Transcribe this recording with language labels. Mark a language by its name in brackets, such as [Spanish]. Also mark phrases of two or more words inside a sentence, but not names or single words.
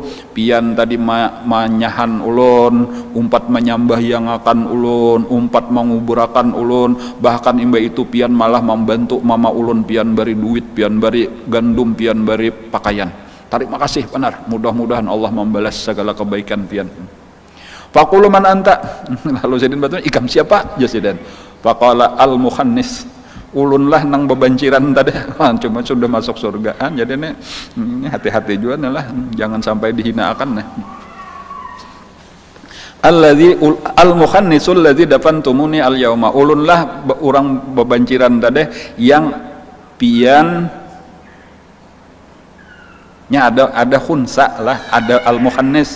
[Banjar] Pian tadi manyahan ulun, umpat menyambah yang akan ulun, umpat menguburakan ulun, bahkan imba itu pian malah membantu mama ulun, pian beri duit, pian beri gandum, pian beri pakaian. Terima kasih benar. Mudah-mudahan Allah membalas segala kebaikan pian. [Arabic] فقلت من أنت. [Banjar] Lalu Zaidin bertanya, ikam siapa? Ya Zaidin. [Arabic] فقال المخنث, [Banjar] ulun lah nang bebanciran tadi. Cuma sudah masuk surga. Jadi ini hati-hati juga lah, jangan sampai dihinakan nah. [Arabic] الذي المخنث الذي دفنتموني اليوم, [Banjar] ulun lah orang bebanciran tadi yang pian nya ada khunsa lah, ada al-mukhannis.